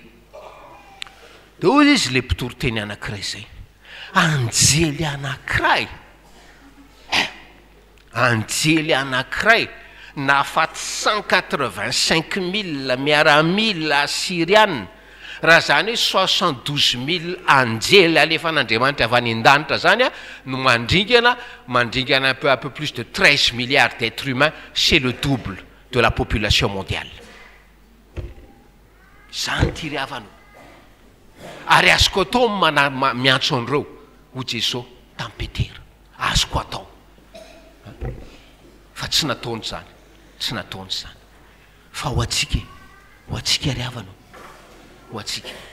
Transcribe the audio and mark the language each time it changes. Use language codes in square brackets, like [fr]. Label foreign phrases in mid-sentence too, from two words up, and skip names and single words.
[mg] Dia ozy izy le mpitoroteny anankiray zay anjely anankiray nafaty 185,000 miaramila Asiriana. Raha zany hoe 72,000 anjely alefan'Andriamanitra avy any an-danitra zany no mandringana [fr] un peu plus de 13 milliards d'êtres humains, c'est le double de la population mondiale. [mg] Zany ty ry havana ary azoko atao miantso an'ireo ho Jesosy tampetera azoko atao fa tsy nataony zany fa ho atsika ry havana ho atsika